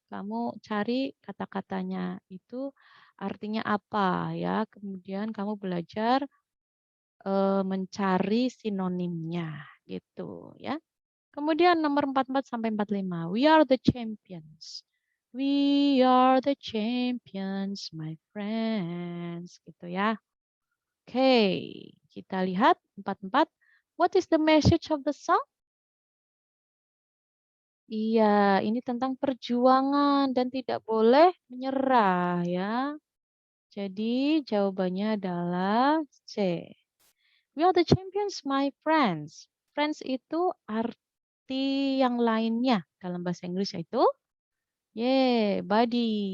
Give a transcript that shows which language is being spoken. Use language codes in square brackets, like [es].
[id] Kamu cari kata-katanya itu artinya apa, ya. Kemudian kamu belajar mencari sinonimnya, gitu, ya. Kemudian nomor 44 sampai 45. [en] We are the champions. We are the champions, my friends. [id] Gitu ya. Oke, kita lihat 44. [en] What is the message of the song? [id] Iya, ini tentang perjuangan dan tidak boleh menyerah ya. Jadi jawabannya adalah C. [en] We are the champions, my friends. [id] Friends itu arti yang lainnya dalam bahasa Inggris yaitu buddy.